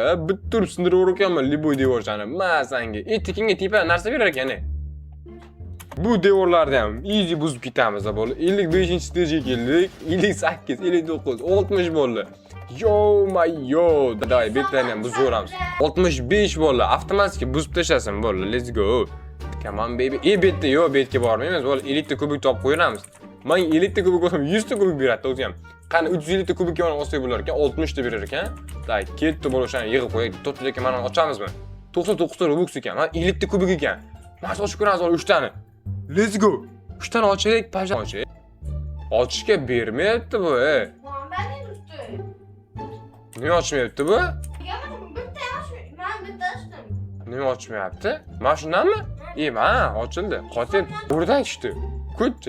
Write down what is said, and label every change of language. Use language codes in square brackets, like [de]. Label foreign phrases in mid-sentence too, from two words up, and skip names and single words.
[uz] Bitta turib sindirib ekanman liboy devorchani. Men senga tekinga tepa narsa berar ekan. Bu devorlarni ham easy buzib ketamiz bo'ldi. 55-stajga keldik. 58, 59, 60 bo'ldi. Yo, daday betlarni ham buzib o'ramiz. 65 bo'ldi. Avtomatik buzib tashlasin bo'ldi. [en] Let's go. Come on baby. [uz] Betga bormaymiz. Bo'ldi, 50 ta kubik topib qo'yamiz. Men 50 ta kubik olsam 100 ta kubik beradi o'zi ham. Qani 350 ta kubikka mana olsak bo'lar ekan, 60 ta berar ekan. Day, ketdi bo'l o'shani yig'ib qo'yaylik. To'rtlikka mana ochamizmi? 99 ta Robux ekan. Mana 50 ta kubik ekan. Mana ochib ko'ramiz 3 tani. [en] Let's go. [uz] 3 tani ochaylik, pajam. Ochishga bermayapti bu, Nima ochmayapti bu? Nima ochmayapti? Mana shundanmi? Mana ochildi. Qotil o'rdan tushdi. Ko'chchi.